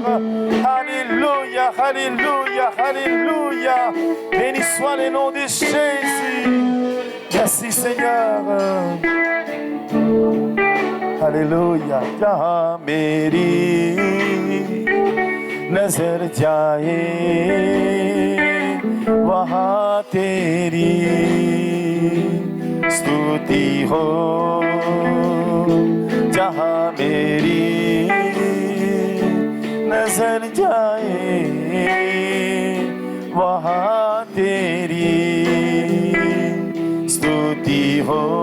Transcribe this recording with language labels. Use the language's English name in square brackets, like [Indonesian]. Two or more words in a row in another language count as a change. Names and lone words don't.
[French] Alléluia, alléluia, alléluia. Béni soit le nom de Jésus. Merci, Seigneur. Alléluia. [Hindi] यामेरी नज़र जाए वहाँ तेरी स्तुति हो जहाँ मेरी नजर जाए वहाँ तेरी स्तुति हो